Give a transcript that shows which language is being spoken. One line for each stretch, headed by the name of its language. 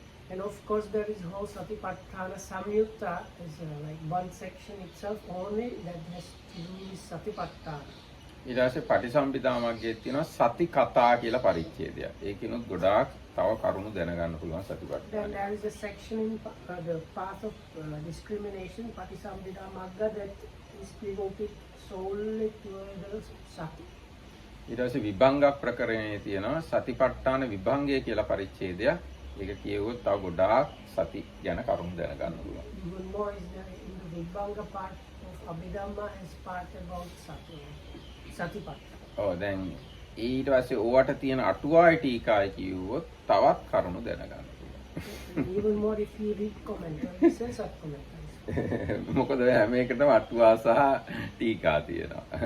English: And of course there is whole satipatthana Samyutta is like one section itself only that has to do with satipatthana.
Sinhala: ඊට පස්සේ පටිසම්භිදා මග්ගයේ තියෙනවා සති කතා කියලා පරිච්ඡේදයක්. ඒකිනුත් ගොඩාක් තව කරුණු දැනගන්න පුළුවන්
English: Then
Sinhala: සතිපට්ඨාන.
English: there is a section in the path of discrimination, Patisambhida Magga, that is devoted solely to the sati.
Sinhala: ඊට පස්සේ විභංග ප්‍රකරණයේ තියෙනවා සතිපට්ඨාන විභංගය කියලා පරිච්ඡේදයක්. ඒක කියවුවොත් තව ගොඩාක් සති ගැන කරුණු දැනගන්න පුළුවන්.
English: Even more is there in the Vibhanga part of Abhidhamma is part about satipatthana.
Sinhala: ඔව් දැන් ඊට පස්සේ ඕවට තියෙන අටුවායි ටීකායි කියවුවොත් තවත් කරුණු දැනගන්න පුළුවන්.
English: Even more if you read commentaries and sub-commentaries.
Sinhala: මොකද හැම එකටම අටුවා සහ ටීකා තියෙනවා.